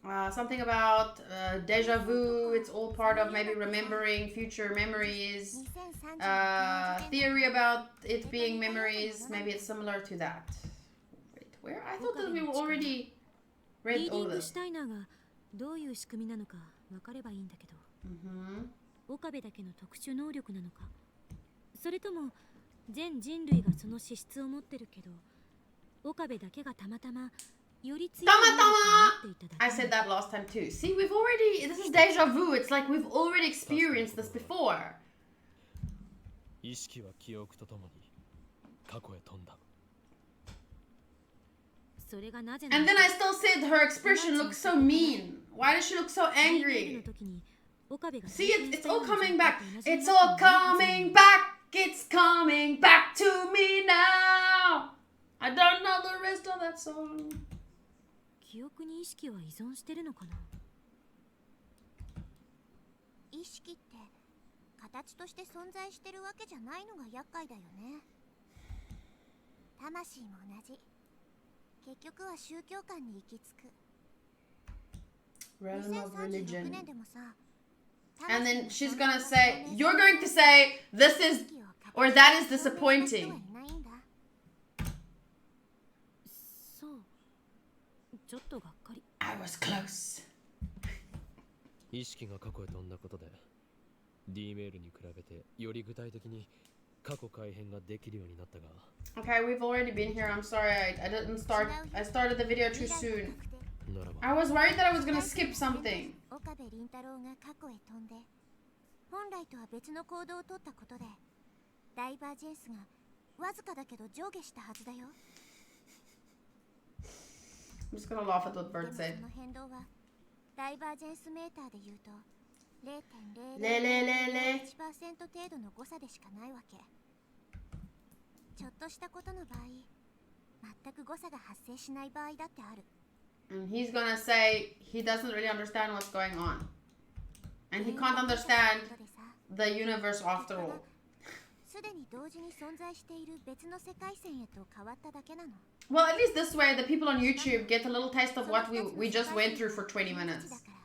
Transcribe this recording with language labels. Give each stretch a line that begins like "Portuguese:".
English: Something about deja vu. It's all part of maybe remembering future memories. Theory about it being memories. Maybe it's similar to that. Wait, where? I thought that we already read all this.
Japanese: どういう仕組みなのか分かればいいんだけど、岡部だけの特殊能力なのか、それとも全人類がその資質を持ってるけど、岡部だけがたまたまより強い能力を持っていただけ。
English: I said that last time too. See, we've already. This is deja vu. It's like we've already experienced this before.
Japanese: 意識は記憶とともに過去へ飛んだ。
English: And then I still said her expression looks so mean. Why does she look so angry? See, it's all coming back. It's all coming back. It's coming back to me now. I don't know the rest of that song.
Japanese: 記憶に意識は依存してるのかな。意識って形として存在してるわけじゃないのが厄介だよね。魂も同じ。結局は宗教観に行き着く。
English: Realm of religion. And then she's gonna say, you're going to say, this is, or that is disappointing.
Japanese: そう。ちょっとがっかり。
English: I was close.
Japanese: 意識が過去へ飛んだことで、D メールに比べてより具体的に過去改変ができるようになったが。
English: Okay, we've already been here. I'm sorry, I didn't start. I started the video too soon. I was worried that I was gonna skip something.
Japanese: 岡部倫太郎が過去へ飛んで、本来とは別の行動を取ったことで、ダイバージェンスがわずかだけど上下したはずだよ。
English: I'm just gonna laugh at what Bird said.
Japanese: その変動はダイバージェンスメーターで言うと 0.001% 程度の誤差でしかないわけ。ちょっとしたことの場合、全く誤差が発生しない場合だってある。
English: And he's gonna say he doesn't really understand what's going on. And he can't understand the universe after all.
Japanese: すでに同時に存在している別の世界線へと変わっただけなの。
English: Well, at least this way, the people on YouTube get a little taste of what we just went through for 20 minutes.